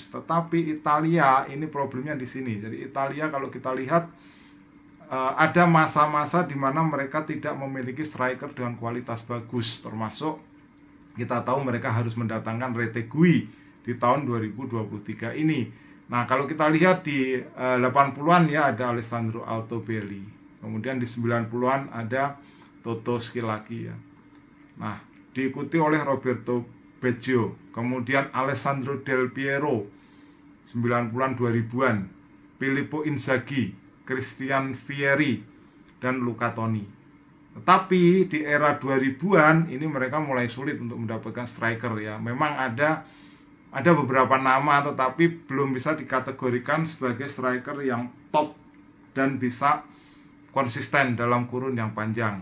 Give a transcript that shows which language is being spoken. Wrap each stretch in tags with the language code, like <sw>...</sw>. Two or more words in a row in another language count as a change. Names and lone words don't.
<id>Tetapi Italia ini problemnya di sini. Jadi Italia kalau kita lihat ada masa-masa di mana mereka tidak memiliki striker dengan kualitas bagus, termasuk kita tahu mereka harus mendatangkan Retegui di tahun 2023 ini. Nah, kalau kita lihat di 80-an ya ada Alessandro Altobelli. Kemudian di 90-an ada Toto Schillaci ya. Nah, diikuti oleh Roberto Baggio, kemudian Alessandro Del Piero 90-an 2000-an, Filippo Inzaghi, Christian Vieri, dan Luca Toni. Tetapi di era 2000-an ini mereka mulai sulit untuk mendapatkan striker ya. Memang ada beberapa nama, tetapi belum bisa dikategorikan sebagai striker yang top dan bisa konsisten dalam kurun yang panjang.</id>